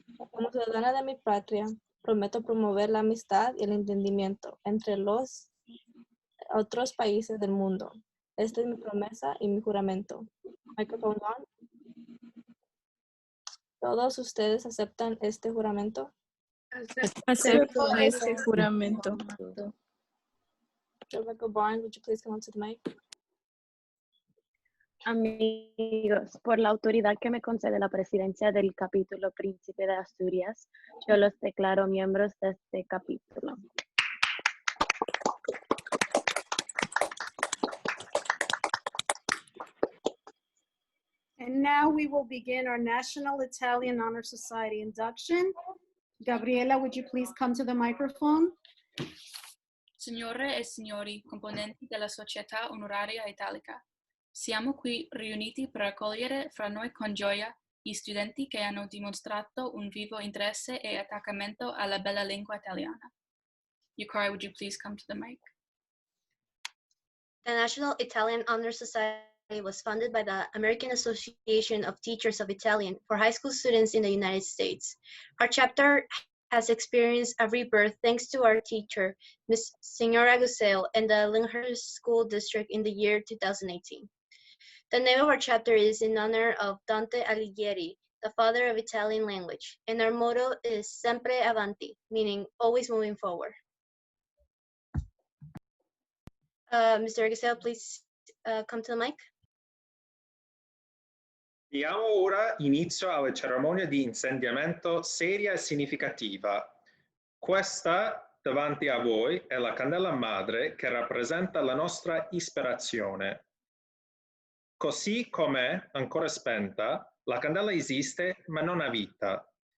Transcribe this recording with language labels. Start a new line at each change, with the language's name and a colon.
Spanish: Como ciudadana de mi patria, prometo promover la amistad y el entendimiento entre los otros países del mundo. Esta es mi promesa y mi juramento.
English: Microphone on.
Spanish: ¿Todos ustedes aceptan este juramento? Acepto este juramento.
English: Rebecca Barnes, would you please come on to the mic?
Spanish: Amigos, por la autoridad que me concede la presidencia del capítulo Príncipe de Asturias, yo los declaro miembros de este capítulo.
English: And now we will begin our National Italian Honor Society induction. Gabriela, would you please come to the microphone?
Italian: Signore e signori, componenti della Società Onoraria Italica, siamo qui riuniti per accogliere fra noi con gioia gli studenti che hanno dimostrato un vivo interesse e attaccamento alla bella lingua italiana.
English: Yukari, would you please come to the mic? The National Italian Honor Society was founded by the American Association of Teachers of Italian for high school students in the United States. Our chapter has experienced a rebirth thanks to our teacher, Ms. Signora Guseo, and the Lyndhurst School District in the year 2018. The name of our chapter is in honor of Dante Alighieri, the father of Italian language, and our motto is Sempre Avanti, meaning always moving forward. Mr. Guseo, please come to the mic.
Italian: Diamo ora inizio alla cerimonia di insediamento seria e significativa. Questa, davanti a voi, è la candela madre che rappresenta la nostra ispirazione. Così com'è ancora spenta, la candela esiste ma non ha vita.